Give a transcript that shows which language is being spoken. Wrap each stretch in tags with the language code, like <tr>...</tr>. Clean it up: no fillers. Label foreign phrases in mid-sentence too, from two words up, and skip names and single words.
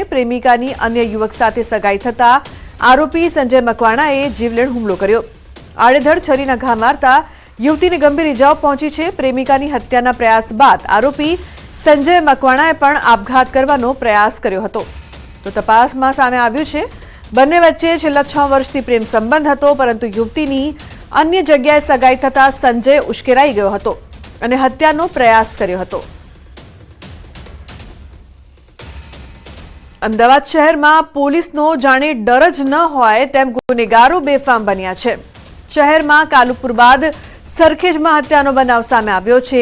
<gu>પ્રેમિકાની અન્ય યુવક સાથે સગાઈ થતા આરોપી સંજય મકવાણાએ જીવલેણ હુમલો કર્યો। આડેધડ છરીના ઘા મારતા યુવતીને ગંભીર ઇજાઓ પહોંચી છે। પ્રેમિકાની હત્યાના પ્રયાસ બાદ આરોપી સંજય મકવાણાએ પણ આપઘાત કરવાનો પ્રયાસ કર્યો હતો। તો તપાસ માં સામે આવ્યું છે બંને વચ્ચે છેલ્લા 6 વર્ષથી પ્રેમ સંબંધ હતો, પરંતુ યુવતીની અન્ય જગ્યાએ સગાઈ થતા સંજય ઉશ્કેરાઈ ગયો હતો અને હત્યાનો પ્રયાસ કર્યો હતો। અમદાવાદ શહેરમાં પોલીસનો જાણે ડર જ ન હોય તેમ ગુનેગારો બેફામ બન્યા છે। શહેરમાં કાલુપુર બાદ સરખેજમાં હત્યાનો બનાવ સામે આવ્યો છે।</gu>